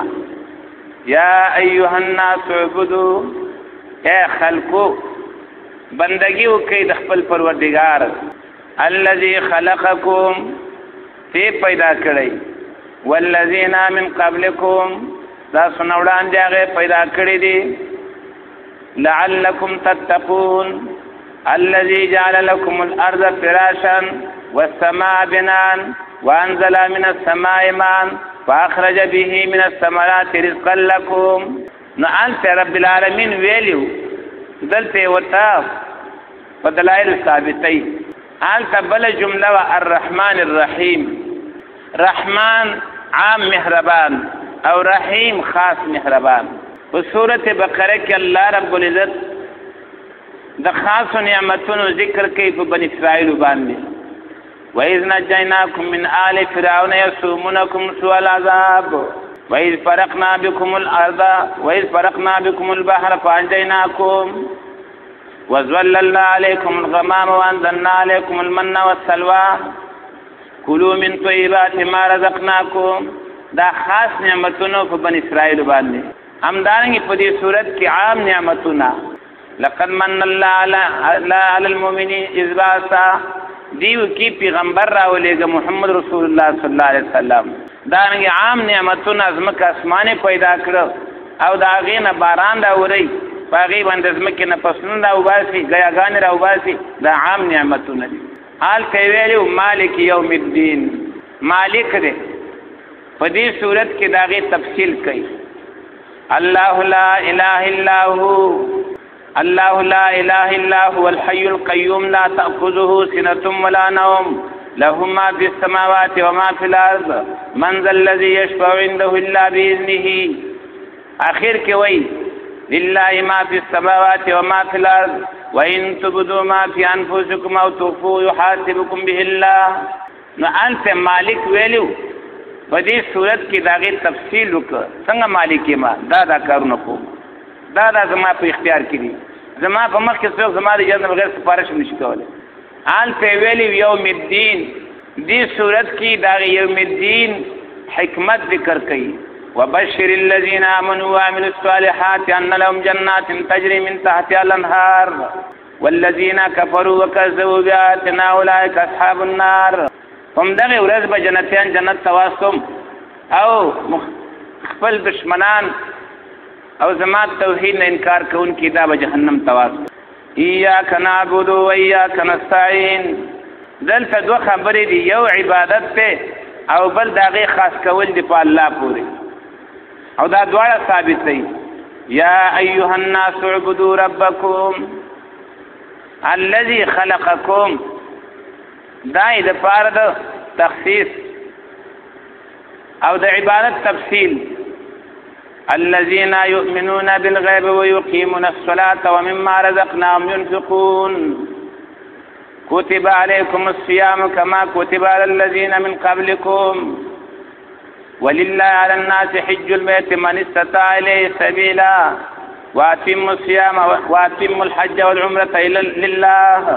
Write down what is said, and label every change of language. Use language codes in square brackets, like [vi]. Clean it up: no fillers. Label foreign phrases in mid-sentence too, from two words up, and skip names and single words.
[ar] یا ایها الناس اعبدوا، [ps] اے خلقو بندگی وکړئ د خپل پروردګار، [ar] الذي خلقکم، [ps] تی پیدا کړی، [ar] والذین من قبلکم، [ps] دا څونه وړاندې هغې پیدا کړي دي، [ar] لعلکم تتقون، الذي جعل لكم الارض فراشا والسماء بناء وانزل من السماء ماء فاخرج به من الثمرات رزقا لكم. [ps] نو انت [ar] رب العالمین [ps] ویلیو دلته ورته په دلایل ثابتې. هلته بله جمله [ar] و الرحمن الرحیم، [ps] رحمان عام مهربان او رحیم خاص مهربان. په سورت بقره کې الله رب العزت د خاصو نعمتونو ذکر کوي په بني اسرائیل باندې. [ar] وَإِذْ نَجَّيْنَاكُمْ مِنْ آلِ فِرْعَوْنَ يَسُومُونَكُمْ سُوءَ الْعَذَابِ وَإِذْ فَرَقْنَا بِكُمُ الْأَرْضَ وَإِذْ فَرَقْنَا بِكُمُ الْبَحْرَ فَأَنْجَيْنَاكُمْ وَظَلَّلْنَا عَلَيْكُمُ الْغَمَامَ وَأَنزَلْنَا عَلَيْكُمُ الْمَنَّ وَالسَّلْوَىٰ كُلُوا مِنْ طَيِّبَاتِ مَا رَزَقْنَاكُمْ. [ps] دا خاص نعمتونو په بني اسرائیل باندې. همدارنګه په دې صورت کې عام نعمتونه، [ar] لقد من الله على المؤمنين اذ بعث، [ps] دیو کی پیغمبر راولېږه محمد [ar] رسول الله صلی الله علیه وسلم. [ps] دارنګه عام نعمتونه ځمکه اسمانه پیدا کړو او د هغې نه باران راوري، په هغې باندې ځمکې نه فصلونه راوباسي، ګیاګانې راوباسي، دا عام نعمتونه دي. هلته یې ویلي [ar] مالک یوم الدین، [ps] مالک دی. په دې صورت کې د هغې تفصیل کوي. [ar] الله لا اله الا هو، الله لا اله الا هو الحي القيوم لا تأخذه سنة ولا نوم له ما في السماوات وما في الارض من ذا الذي يشفع عنده الا باذنه. [ps] اخر کې وایي [ar] لله ما في السماوات وما في الارض وان تبدوا ما في انفسكم او تخفوه يحاسبكم به الله. [ps] نو انت مالک ویلو په دې صورت کې داغه تفصیل وکړه څنګه مالک ما دا کارونه کوم دا زما په اختیار کې دي زما په مخ کې څوک زما د اجازه بغیر سفارش نشي کولای. آل په ویلو یوم الدین دې صورت کې داغه یوم الدین حکمت ذکر کړي [ar] وبشر الذين امنوا وعملوا الصالحات ان لهم جنات تجري من تحتها الانهار والذين كفروا وكذبوا بآياتنا اولئك اصحاب النار. [ps] هم دغه ورځ به جنتیان جنت تواسم او خپل دشمنان او زما توحید نه انکار کوونکي دا به جهنم تواسم. [ar] ایاک نعبد و ایاک نستعین. [ps] دلته دوه خبرې دي یو عبادت ته او بل دغه خاص کول دی په الله پورې او دا دواړه ثابت دي. [ar] یا ایها الناس اعبدوا ربکم الذي خلقکم [ps] دا د پاره د تخصیص او د عبادت تفصیل. [ar] الذين يؤمنون بالغيب ويقيمون الصلاة ومما رزقناهم ينفقون كتب عليكم الصيام كما كتب على الذين من قبلكم ولله على الناس حج البيت من استطاع إليه سبيلا واتموا الصيام واتموا الحج والعمرة لله.